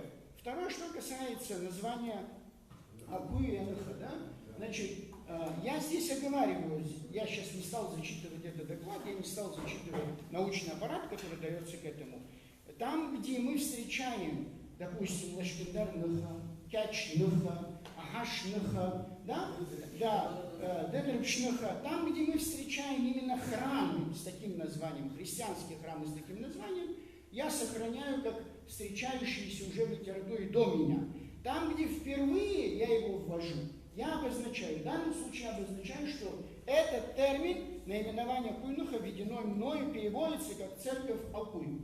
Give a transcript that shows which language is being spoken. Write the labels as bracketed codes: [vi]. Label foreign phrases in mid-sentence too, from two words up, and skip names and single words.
[ru] Второе, что касается названия Акуи и Аныха, да? Значит, я здесь оговариваюсь, я сейчас не стал зачитывать этот доклад, я не стал зачитывать научный аппарат, который дается к этому. Там, где мы встречаем, допустим, Лашпиндар Ныха, Кяч Ныха, Ахаш Ныха, да, Дедрбш Ныха, там, где мы встречаем именно храмы с таким названием, христианские храмы с таким названием, я сохраняю как встречающиеся уже в литературе до меня. Там, где впервые я его ввожу, я обозначаю, в данном случае обозначаю, что этот термин, наименование Акуй-Ныха, введено мною, переводится как церковь Акуй.